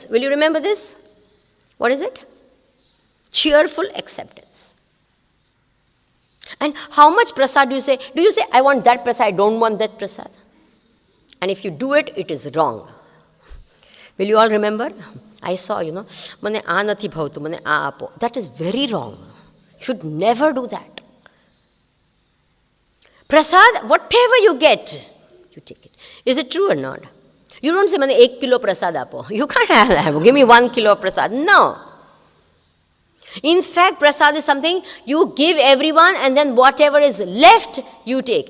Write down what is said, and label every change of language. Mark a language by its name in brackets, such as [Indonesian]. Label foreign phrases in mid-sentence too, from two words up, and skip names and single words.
[English] Will you remember this? What is it? Cheerful acceptance. And how much prasad do you say? Do you say, I want that prasad, I don't want that prasad? And if you do it, it is wrong. Will you all remember? I saw, [Gujarati] મને અનતિ ભાવતું, મને આપો. [English] That is very wrong. Should never do that. Prasad, whatever you get, you take it. Is it true or not? You don't say, [Gujarati] મને 1 કિલો પ્રસાદ આપો. [English] You can't have that. Give me 1 kilo prasad. No. In fact, prasad is something you give everyone and then whatever is left, you take.